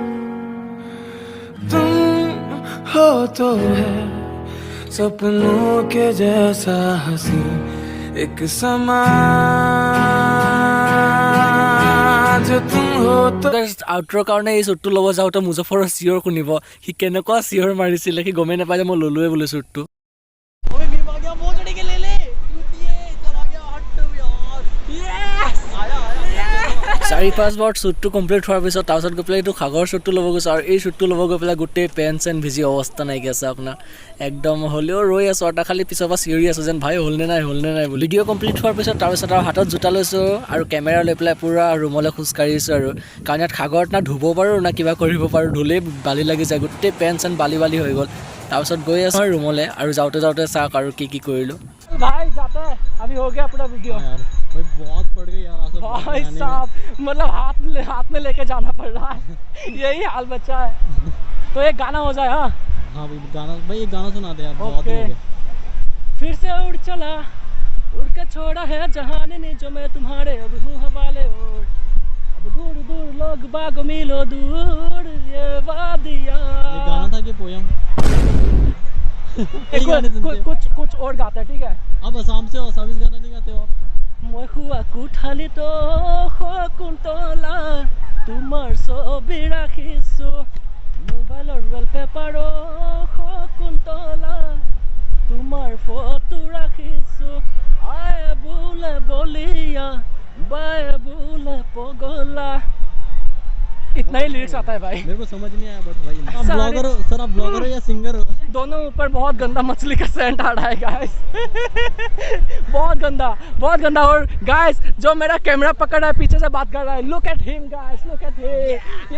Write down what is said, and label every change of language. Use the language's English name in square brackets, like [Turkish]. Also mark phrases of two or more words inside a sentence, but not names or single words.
[Hindi] तुम हो तो है सपनों के जैसा हंसी एक समा, जो तुम हो तो। [Assamese] আউটৰ কাৰণে এই শ্বুটটো ল'ব যাওঁতে মুজফৰৰ চিঞৰ শুনিব, সি কেনেকুৱা চিঞৰ মাৰিছিলে, সি গমেই নাপায় যে মই ল'লোৱে বোলে শ্বুটটো। 4-5 বাৰ [English] shootটো complete [Assamese] হোৱাৰ পিছত তাৰপিছত গৈ পেলাই এইটো সাগৰ শ্বুটটো ল'ব গৈছোঁ, আৰু এই শ্বুটটো ল'ব গৈ পেলাই গোটেই পেন চেন ভিজি অৱস্থা নাইকিয়া আছে আপোনাৰ। একদম হ'লেও ৰৈ আছোঁ আৰু খালি পিছৰ পৰা চিঞৰি আছোঁ যেন ভাই হ'লনে নাই বুলি। [English] video complete [Assamese] হোৱাৰ পিছত তাৰপিছত আৰু হাতত জোতা লৈছোঁ আৰু কেমেৰা লৈ পেলাই পূৰা ৰুমলৈ খোজকাঢ়িছোঁ আৰু, কাৰণ ইয়াত সাগৰত না ধুব পাৰোঁ না কিবা কৰিব পাৰোঁ, ধুলেই বালি লাগি যায়, গোটেই পেন চেন বালি হৈ গ'ল। তাৰপিছত গৈ আছোঁ আৰু ৰুমলৈ, আৰু যাওঁতে চাওক আৰু কি কৰিলোঁ। [Hindi] भाई जाते हैं, अभी हो गया पूरा वीडियो। यार भाई बहुत पड़ गई यार भाई साहब, मतलब हाथ में लेके जाना पड़ रहा है। यही हाल बच्चा है। तो एक गाना हो जाए। हाँ भाई गाना, भाई ये गाना सुना दे यार, बहुत हो गया। फिर से उड़ चला, उड़ के छोड़ा है जहान ने जो मैं तुम्हारे अब हूँ हवाले, और अब दूर दूर लोग बाग मिलो दूर ये वादियाँ। ये गाना था कि पोयम? कुछ और गाता है, ठीक है। आप आसाम से हो, सर्विस गाना नहीं गाते हो आप? [Assamese] মই খুৱা কোঠালিতো শকুন্তলা তোমাৰ ছবি ৰাখিছোঁ, মোবাইলৰ ৱালপেপাৰো শকুন্তলা তোমাৰ ফটো ৰাখিছোঁ। আয়ে বোলে বলিয়া, বায়ে বোলে পগলা। [Hindi] नहीं लिरिक्स आता है भाई। मेरे को समझ नहीं आया बट भाई आप सारे- ब्लॉगर हो सर, आप ब्लॉगर हो या सिंगर हो? दोनों ऊपर बहुत गंदा मछली का सेंट आ रहा है गाइस। बहुत गंदा। और गाइस जो मेरा कैमरा पकड़ रहा है पीछे से बात कर रहा है, [English] look at him guys, look at him.